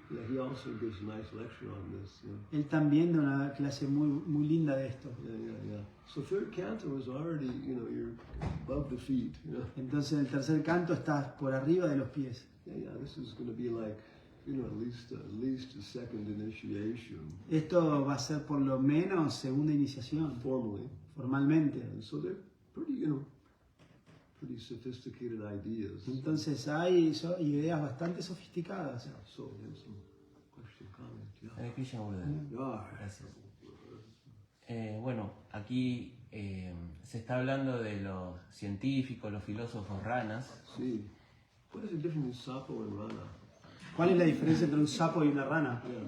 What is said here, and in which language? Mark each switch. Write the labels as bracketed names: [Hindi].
[English] Yeah, he also gives a nice lecture on this. [Spanish] Él también da una clase muy linda de esto. [English] Yeah. So third canto is already, you're above the feet. [Spanish] Entonces, en el tercer canto estás por arriba de los pies. [English] Yeah. This is going to be like, at least a second initiation. [Spanish] Esto va a ser por lo menos segunda iniciación, [English] Formally. [Spanish] formalmente. [English] And so they're pretty, pretty sophisticated ideas. [Spanish] Entonces hay ideas bastante sofisticadas. [English] Yeah, so there's some question, comment. Yeah. Hare Krishna, Gurudev. Yeah. [Spanish] Gracias. Bueno, aquí se está hablando de los científicos, los filósofos ranas. [English] See, what is the difference between sapo and rana? [Spanish] ¿Cuál es la diferencia entre un sapo y una rana?